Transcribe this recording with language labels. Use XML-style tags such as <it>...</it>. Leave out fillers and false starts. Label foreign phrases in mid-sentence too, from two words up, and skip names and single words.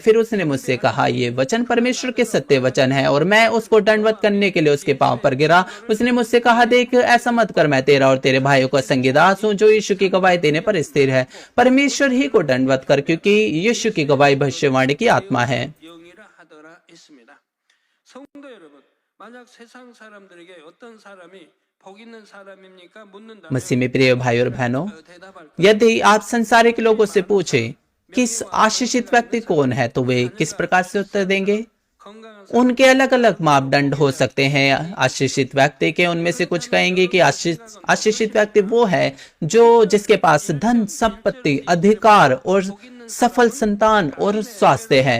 <hi>फिर उसने मुझसे कहा, ये वचन परमेश्वर के सत्य वचन है। और मैं उसको दंडवत करने के लिए उसके पांव पर गिरा। उसने मुझसे कहा, देख ऐसा मत कर, मैं तेरा और तेरे भाइयों का संगीदास हूँ जो यीशु की गवाही देने पर स्थिर है। परमेश्वर ही को दंडवत कर, क्योंकि यीशु की गवाही भविष्यवाणी की आत्मा है।</hi> <ko>영이라 하더라 있습니다. 성도 여러분, 만약 세상 사람들에게 어떤 사람이 복 있는 사람입니까? 묻는다면</ko> <hi>मसीह में प्रिय भाई और बहनों,</hi> <ko>대답할</ko> <hi>यदि आप संसारिक लोगों से पूछे किस आशीषित व्यक्ति कौन है, तो वे किस प्रकार से उत्तर देंगे?</hi> <ko>건강한</ko> <hi>उनके अलग अलग मापदंड हो सकते हैं आशीषित व्यक्ति के। उनमें से कुछ कहेंगे कि आशीषित व्यक्ति वो है जो जिसके पास धन, संपत्ति, अधिकार और सफल संतान और स्वास्थ्य है।</hi>